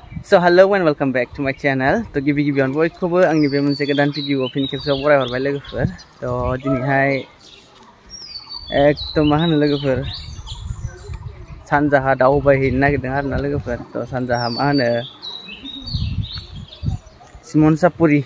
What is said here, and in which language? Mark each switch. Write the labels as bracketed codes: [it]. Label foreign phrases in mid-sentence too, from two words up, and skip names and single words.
[en] So hello and welcome back to my channel. [brx] To गिबि-गिबियावनो बयखौबो आंनि बे मोनसे गोदान भिडिअ फिन खेबसेयाव बरायहरबाय लोगोफोर। तो दिनैहाय एकदम मा होनो लोगोफोर सानजाहा दावबायहैनो नागिरदों आरोना लोगोफोर। तो सानजाहा मा होनो सिमनसापुरि।